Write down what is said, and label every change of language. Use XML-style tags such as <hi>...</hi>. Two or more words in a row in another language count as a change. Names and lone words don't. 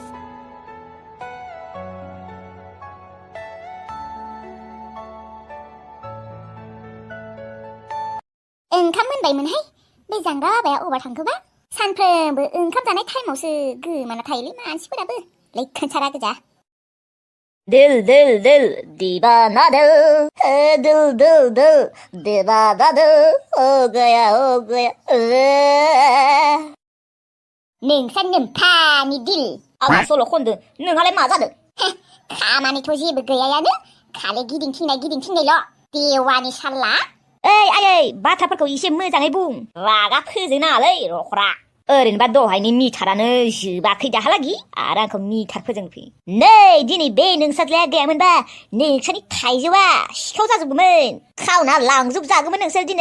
<brx>ओंखाम मोनबायमोनहाय बे जांग्रा बाबाया अबार थांखोबा सानफ्रोमबो ओंखाम जानाय टाइमावसो गोमाना थायोलै मानसिफोराबो लैखोनसारा गोजा</brx> <hi>दिल दिल दिल दीवाना दिल है दिल दिल दिल दीवाना दिल हो गया</hi> <brx>नोंसा नोम्फानि दिल आंहा सल' खनदों नोंहालाय मा जादों खामानिथ' जेबो गैयायानो खालि गिदिंथिंनायल' देवानि साल्ला ओइ आयै बाथ्राफोरखौ एसे मोजाङै बुं रागा फोजोंनाङालै रखरा ओरैनोबा दहायनि मिटारानो जोबाखै दाहालागि आरो आंखौ मिटार फोजोंनो फैयो नै दिनै बे नोंसाज्लाया गैयामोनबा नोंसानि थाइजौआ सिखाव जाजोबगौमोन खावना लांजोबजागौमोन नोंसोर दिनै</brx>